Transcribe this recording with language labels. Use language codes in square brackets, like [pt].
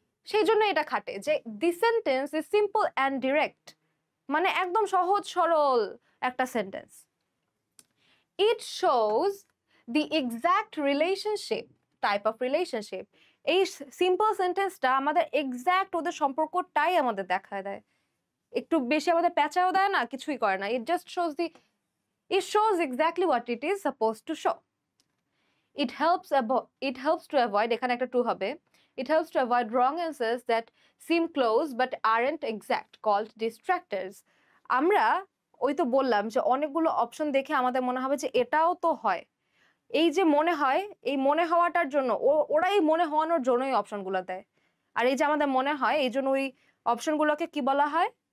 [bn] সেই জন্য এটা খাটে যে [en] the sentence is simple and direct, [bn] মানে একদম সহজ সরল একটা sentence. [en] It shows the exact relationship, type of relationship. [bn] এই সিম্পল সেন্টেন্সটা আমাদের এক্সাক্ট ওদের সম্পর্কটাই আমাদের দেখায় দেয়, একটু বেশি আমাদের প্যাঁচাও দেয় না, কিছুই করে না। [en] It just shows it shows exactly what it is supposed to show. It helps to avoid, [bn] এখানে একটা টু হবে, [en] it helps to avoid wrong answers that seem close but aren't exact, called distractors. [bn] আমরা ওই তো বললাম যে অনেকগুলো option দেখে আমাদের মনে হবে যে এটাও তো হয়, এই যে মনে হয়, এই মনে হওয়াটার জন্য ওরাই মনে হওয়ানোর জন্যই অপশনগুলো দেয়। আর এই যে আমাদের মনে হয়, এই জন্য ওই অপশনগুলোকে কি বলা হয়?